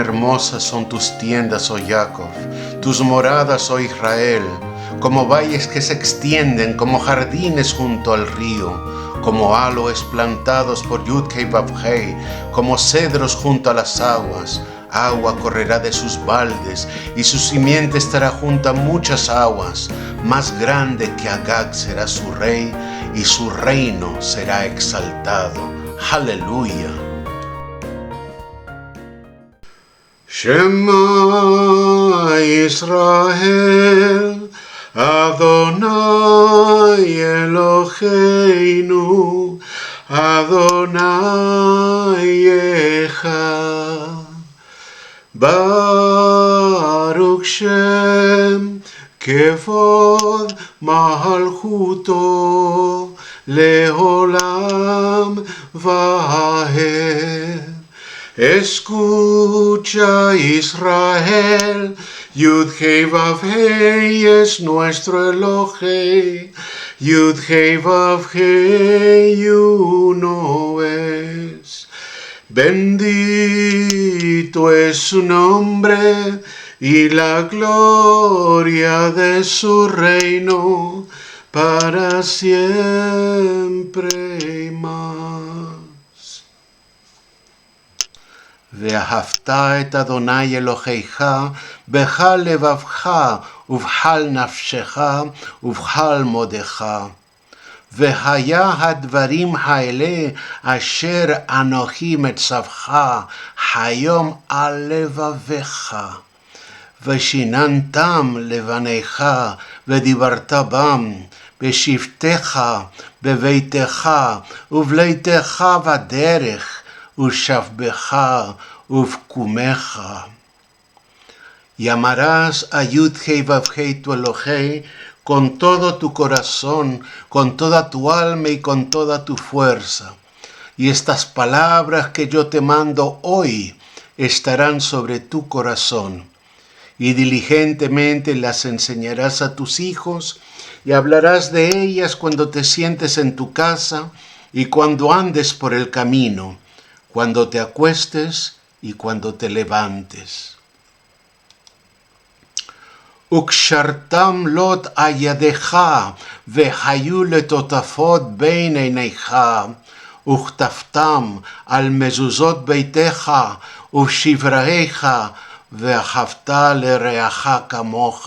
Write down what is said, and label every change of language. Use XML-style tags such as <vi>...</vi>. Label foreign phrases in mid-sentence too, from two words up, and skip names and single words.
<es>hermosas son tus tiendas, oh Jacob, tus moradas, oh Israel, como valles que se extienden, como jardines junto al río, como aloes plantados por Yud-Hei Vav-Hei, como cedros junto a las aguas. Agua correrá de sus baldes, y su simiente estará junto a muchas aguas. Más grande que Agag será su rey, y su reino será exaltado. Aleluya.</es> <he>שמע ישראל, אדוני אלוהינו, אדוני אחד. ברוך שם כבוד מלכותו לעולם ועד.</he> <es>Escucha Israel, Yud-Hei Vav-Hei es nuestro Elohei, Yud-Hei Vav-Hei uno es. Bendito es su nombre y la gloria de su reino para siempre y más.</es> <he>ואהבת את אדוני אלוהיך בכל לבבך ובכל נפשך ובכל מאודך. והיה הדברים האלה אשר אנוכי מצווך היום על לבביך. ושיננתם לבניך ודיברת בם בשבתך בביתך ובליתך בדרך ושבך ובקומך.</he> <es>Llamarás a Yud-Hei Vav-Hei tu Elohei con todo tu corazón, con toda tu alma y con toda tu fuerza. Y estas palabras que yo te mando hoy estarán sobre tu corazón. Y diligentemente las enseñarás a tus hijos y hablarás de ellas cuando te sientes en tu casa y cuando andes por el camino, cuando te acuestes y cuando te levantes.</es> <he>וקשרתם לוט על ידך, והיו לטוטפות בין עיניך, וכתבתם על מזוזות ביתך ובשבריך, ואהבת לרעך כמוך.</he>